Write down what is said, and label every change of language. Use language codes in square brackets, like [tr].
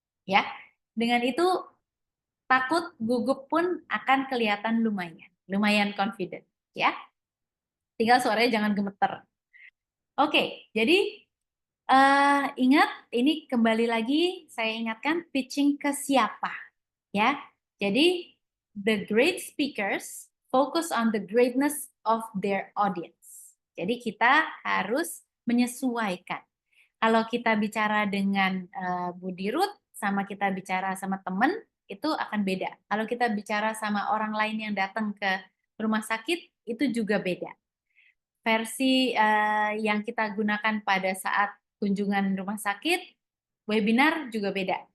[id] Ya, dengan itu takut, gugup pun akan kelihatan lumayan confident. Ya, tinggal suaranya jangan gemeter. Oke, jadi ingat, ini kembali lagi saya ingatkan pitching ke siapa, ya. [en] Jadi the great speakers focus on the greatness of their audience. [id] Jadi kita harus menyesuaikan. Kalau kita bicara dengan Budi Ruth sama kita bicara sama temen itu akan beda. Kalau kita bicara sama orang lain yang datang ke rumah sakit itu juga beda. Versi yang kita gunakan pada saat kunjungan rumah sakit, webinar juga beda.